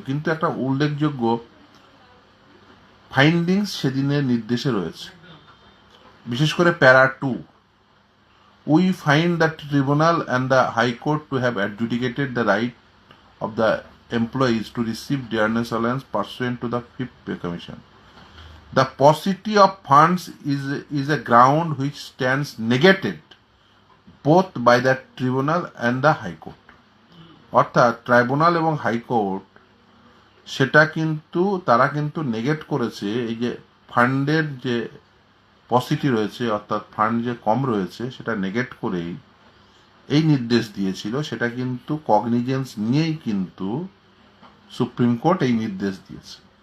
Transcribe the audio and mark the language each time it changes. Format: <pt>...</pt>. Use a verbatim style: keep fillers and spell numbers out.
<bn>কিন্তু একটা উল্লেখযোগ্য ফাইন্ডিংস সেদিনের নির্দেশে রয়েছে, বিশেষ করে para two,</bn> <en>We find the tribunal and the high court to have adjudicated the right of the employees to receive dearness allowance pursuant to the fifth pay commission. The paucity of funds is is a ground which stands negated both by the tribunal and the high court.</en> <bn>অর্থাৎ tribunal এবং high court সেটা কিন্তু তারা কিন্তু নেগেট করেছে এই যে ফান্ডের যে পসিটি রয়েছে, অর্থাৎ ফান্ড যে কম রয়েছে সেটা নেগেট করেই এই নির্দেশ দিয়েছিল। সেটা কিন্তু কগনিজেন্স নিয়েই কিন্তু সুপ্রিম কোর্ট এই নির্দেশ দিয়েছে।</bn>